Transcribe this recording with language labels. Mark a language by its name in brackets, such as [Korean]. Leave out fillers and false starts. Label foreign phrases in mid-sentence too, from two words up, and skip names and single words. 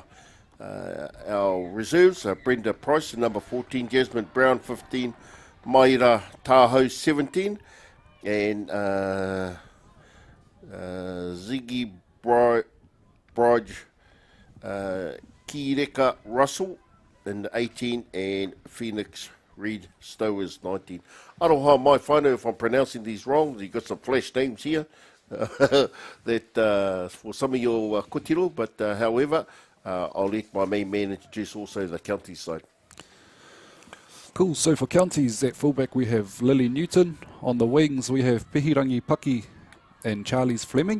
[English] Our reserves are Brenda Price, number 14, Jasmine Brown, 15, Maira Tahoe, 17, and Ziggy Brodge Kireka Russell in 18, and Phoenix Reed Stowers, 19. [Māori] Aroha mai whānau [English] if I'm pronouncing these wrong. You've got some flash names here that for some of your kotiro, but however, I'll let my main man introduce also the Counties side. Cool, so for Counties at fullback we have Lily Newton. On the wings we have Pihirangi Paki and Charles Fleming.